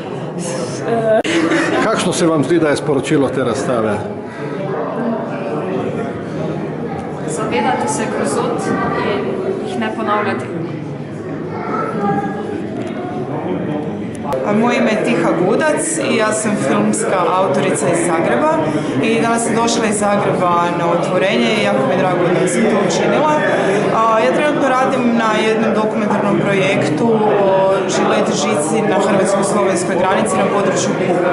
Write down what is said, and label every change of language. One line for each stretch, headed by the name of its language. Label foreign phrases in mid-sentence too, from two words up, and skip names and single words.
Slovenian: Kakšno se vam zdi, da je sporočilo te razstave? Zavedati se grozot in jih ne ponavljati.
Croatian: Moje ime je Tiha Gudac i ja sam filmska autorica iz Zagreba i danas sam došla iz Zagreba na otvorenje i jako mi je drago da sam to učinila. Ja trenutno radim na jednom dokumentarnom projektu o žilet žici na hrvatsko-slovenskoj granici na području Kupe.